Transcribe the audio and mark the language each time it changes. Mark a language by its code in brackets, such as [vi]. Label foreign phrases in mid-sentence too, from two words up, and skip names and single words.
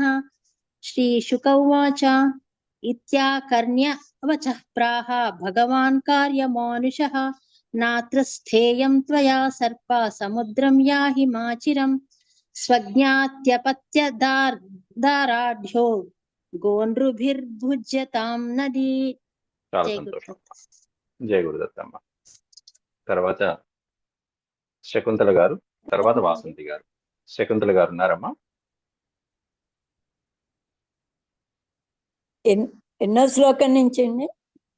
[sa] श्रीशुक उवाच इत्याकर्ण्य वचः प्राह भगवान् कार्यमानुषः नात्र स्थेयं त्वया सर्पा समुद्रं याहि माचिरं स्वज्ञात्यपत्यदाराढ्यो गोनृभिर्भुज्यतां नदी. [te] చాలా సంతోషం. జై గురుదత్తమ్మ. తర్వాత శకుంతల గారు, తర్వాత వాసంతి గారు. శకుంతల గారు ఉన్నారమ్మా? ఎన్నో శ్లోకం నుంచి అండి?